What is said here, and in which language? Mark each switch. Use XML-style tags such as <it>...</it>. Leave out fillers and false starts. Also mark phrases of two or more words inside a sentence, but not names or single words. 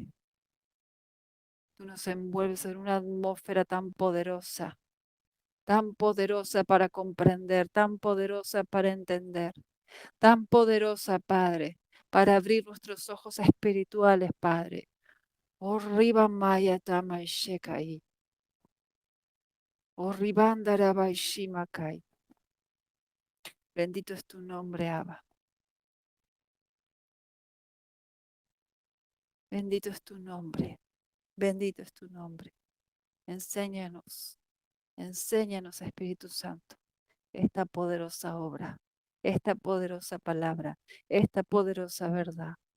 <es>Tú nos envuelves en una atmósfera tan poderosa para comprender, tan poderosa para entender, tan poderosa, Padre, para abrir nuestros ojos espirituales, Padre. Oh, riba maya tama shekai. Oh, ribandara baishimakai. Bendito es tu nombre, Abba. Bendito es tu nombre. Bendito es tu nombre. Enséñanos, enséñanos, Espíritu Santo, esta poderosa obra, esta poderosa palabra, esta poderosa verdad.</es>